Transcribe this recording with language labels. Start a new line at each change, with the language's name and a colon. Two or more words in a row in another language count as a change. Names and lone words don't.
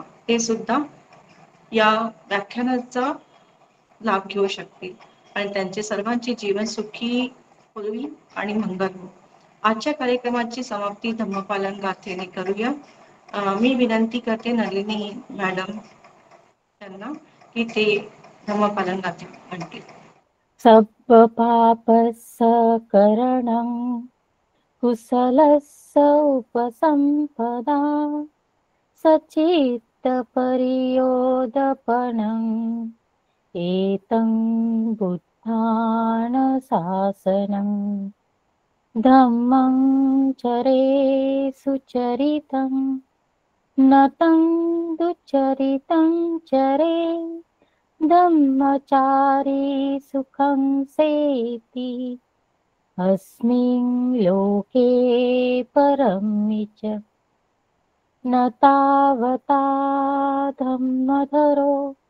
Marathi: ते सुद्धा या व्याख्यानाचा लाभ घेऊ शकतील आणि त्यांचे सर्वांचे जीवन सुखी होईल आणि मंगल हो. आजच्या कार्यक्रमाची समाप्ती धम्मपालन गाथेने करूया. मी विनंती करते नलिनी मॅडम यांना की ते धम्मपालन गाथा म्हणतील.
Pali: सब पापसकरणं कुशलस्य उपसंपदा सच्चित्तपरियोदपनं एतं बुद्धानुशासनं धम्मं चरे सुचरितं नतं दुचरितं चरे धम्मचारी सुखं सेति अस्मिन् लोके परं च न तावता धम्मधरो